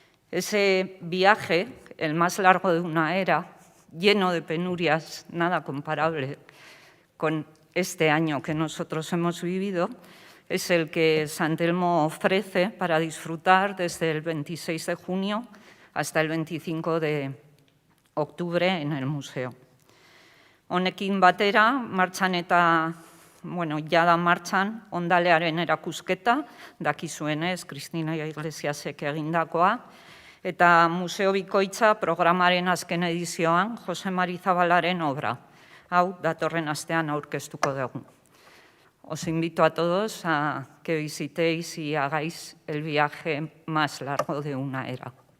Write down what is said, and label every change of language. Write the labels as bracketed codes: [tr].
[es] Ese viaje, el más largo de una era, lleno de penurias, nada comparable con este año que nosotros hemos vivido, es el que San Telmo ofrece para disfrutar desde el 26 de junio hasta el 25 de octubre en el museo. [eu] Honekin batera, martxan eta, ja da martxan, ondalearen erakusketa, dakizuenez, Cristina Iglesiasek egindakoa, eta museo bikoitza programaren azken edizioan Jose Mari Zabalaren obra. Hau, datorren astean aurkeztuko dugu. [es] Os invito a todos a que visitéis y hagáis el viaje más largo de una era.